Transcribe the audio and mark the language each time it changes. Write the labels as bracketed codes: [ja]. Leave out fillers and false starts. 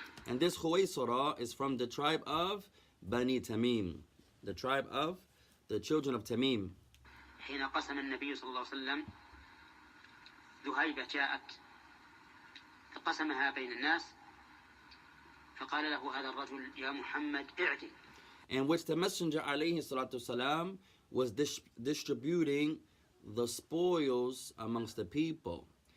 [en] And this Khuwaysara is from the tribe of Bani Tamim, the tribe of the children of Tamim. [ar] حين قسم النبي صلى الله عليه وسلم ذهيبة جاءت فقسمها بين الناس فقال له هذا الرجل يا محمد اعدل. [en] In which the Messenger alayhi salatu wasalam was distributing the spoils amongst the people.